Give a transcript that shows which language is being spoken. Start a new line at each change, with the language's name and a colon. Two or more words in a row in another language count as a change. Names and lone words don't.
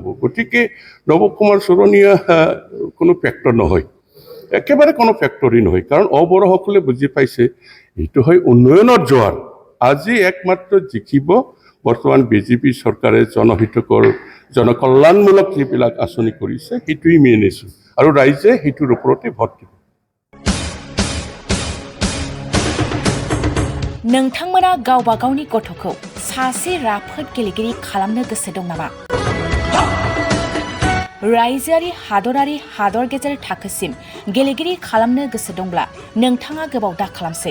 Assamese: গতিকে নৱকুমাৰ চৰণীয়া কোনো ফেক্টৰ নহয়, একেবাৰে কোনো ফেক্টৰী নহয়। কাৰণ অবড়োসকলে বুজি পাইছে এইটো হয় উন্নয়নৰ জোৱাৰ। আজি একমাত্ৰ জিকিব বৰ্তমান BJP চৰকাৰে জনহিতকৰ জনকল্যাণমূলক যিবিলাক আঁচনি কৰিছে, সেইটোৱেই
English: main issue,
Assamese: আৰু ৰাইজে সেইটোৰ ওপৰতে ভোট দিব।
Bodo: नोंथांमोना गावबा गावनि गथ'खौ सासे राफोद गेलेगिरि खालामनो गोसो दं नामा? रायजोआरि हादरारि हादर गेजेर थाखोसिम गेलेगिरि खालामनो गोसो दंब्ला नोंथाङा गोबाव दा खालामसै।